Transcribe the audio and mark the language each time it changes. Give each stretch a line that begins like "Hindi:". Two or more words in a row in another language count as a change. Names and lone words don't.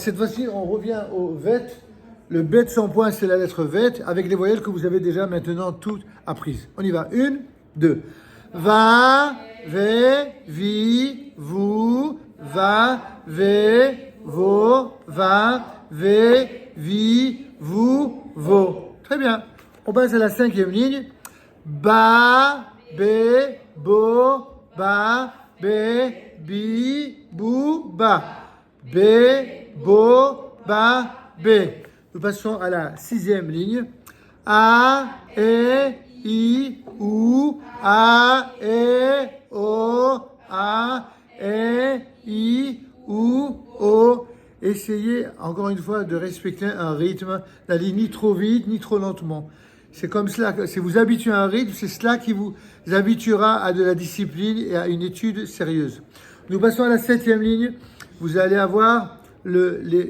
French: Cette fois-ci, on revient au vet. Le bet sans point, c'est la lettre vet, avec les voyelles que vous avez déjà maintenant toutes apprises. On y va. 1, 2. Va, ve, vi, vous, va, ve, vo, va, ve, vi, vous, vo. Très bien. On passe à la 5e ligne. Ba, be, bo, ba, be, bi, bou, ba. Be, bo, ba, be. Nous passons à la 6e ligne. A, e, I, ou, A, E, O, A, E, I, ou, O. Essayez encore une fois de respecter un rythme, d'aller ni trop vite ni trop lentement. C'est comme cela, si vous habituez à un rythme, c'est cela qui vous habituera à de la discipline et à une étude sérieuse. Nous passons à la 7e ligne. Vous allez avoir les...